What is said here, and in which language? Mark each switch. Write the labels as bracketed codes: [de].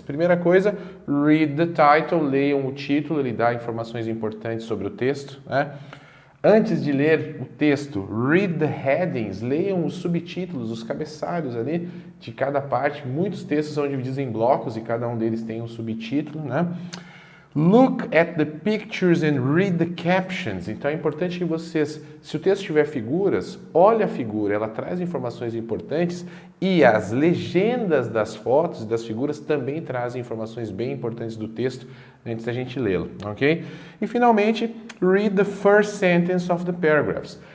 [pt] Primeira coisa, [en] read the title, [pt] leiam o título, ele dá informações importantes sobre o texto, né? Antes de ler o texto, [en] read the headings, [pt] leiam os subtítulos, os cabeçalhos ali de cada parte. Muitos textos são divididos em blocos e cada um deles tem um subtítulo, né? [en] Look at the pictures and read the captions. [pt] Então é importante que vocês, se o texto tiver figuras, olhe a figura, ela traz informações importantes e as legendas das fotos e das figuras também trazem informações bem importantes do texto antes da gente lê-lo, ok? E finalmente, [en] read the first sentence of the paragraphs.